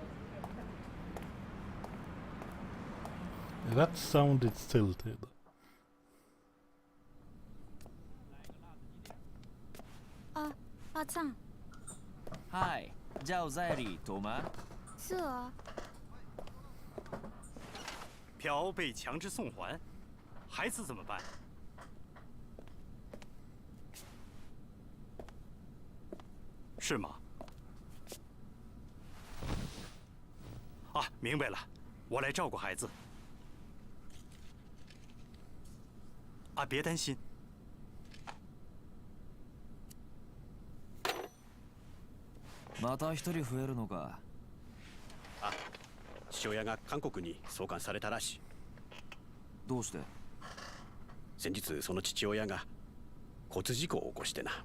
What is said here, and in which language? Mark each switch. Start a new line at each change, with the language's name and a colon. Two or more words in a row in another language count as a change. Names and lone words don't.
English: That sounded tilted.
Chinese: 啊，阿赞。嗨，叫在里头吗？是啊。票被强制送还，孩子怎么办？是吗？啊，明白了，我来照顾孩子。啊，别担心。
Japanese: また一人増えるのか。あ、父親が韓国に送還されたらしい。どうして？先日その父親が交通事故を起こしてな。